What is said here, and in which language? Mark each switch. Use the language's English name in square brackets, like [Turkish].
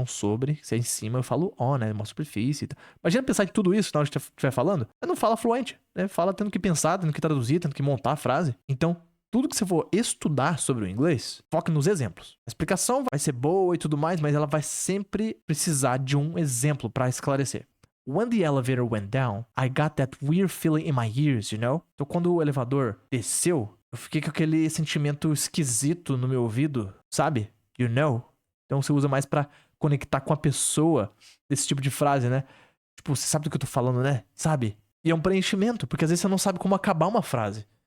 [Portuguese] Então, sobre, se é em cima, eu falo on, né? Uma superfície. Então. Imagina pensar em tudo isso na hora que estiver falando. Mas não fala fluente, né? Fala tendo que pensar, tendo que traduzir, tendo que montar a frase. Então, tudo que você for estudar sobre o inglês, foque nos exemplos. A explicação vai ser boa e tudo mais, mas ela vai sempre precisar de um exemplo para esclarecer. [English] When the elevator went down, I got that weird feeling in my ears, you know? [Portuguese] Então, quando o elevador desceu, eu fiquei com aquele sentimento esquisito no meu ouvido, sabe? You know? Então, você usa mais para conectar com a pessoa desse tipo de frase, né? Tipo, você sabe do que eu tô falando, né? Sabe? E é um preenchimento, porque às vezes você não sabe como acabar uma frase.